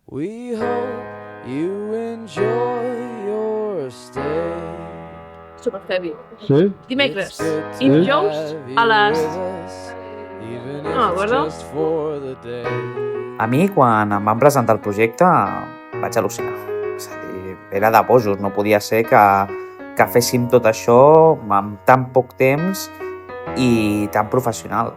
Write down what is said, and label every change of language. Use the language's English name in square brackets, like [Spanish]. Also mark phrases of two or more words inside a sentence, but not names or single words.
[English] We hope you enjoy your stay. Super heavy. [Catalan] Sí? Dimecres i dijous a les... No m'acordo. A mi, quan em van presentar el projecte, vaig al·lucinar. És a dir, era de bojos, no podia ser que féssim tot això en tan poc temps i tan professional.